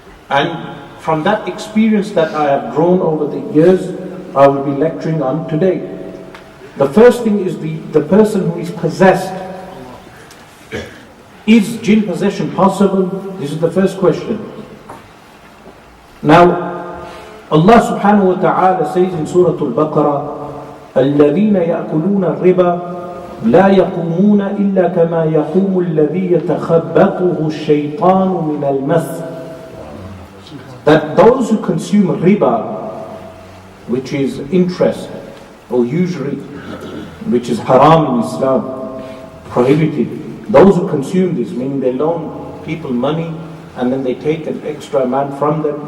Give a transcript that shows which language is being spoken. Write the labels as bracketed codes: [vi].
[en] And from that experience that I have grown over the years, I will be lecturing on today. The first thing is the person who is possessed. Is jinn possession possible? This is the first question. Now, Allah subhanahu wa ta'ala says in Surah Al-Baqarah, [ar] الَّذِينَ يَأْكُلُونَ الرِّبَى لَا يَقُومُونَ إِلَّا كَمَا يَقُومُ الَّذِي يَتَخَبَّطُهُ الشَّيْطَانُ مِنَ الْمَسِّ. [en] That those who consume riba, which is interest or usury, which is haram in Islam, prohibited. Those who consume this, meaning they loan people money and then they take an extra amount from them.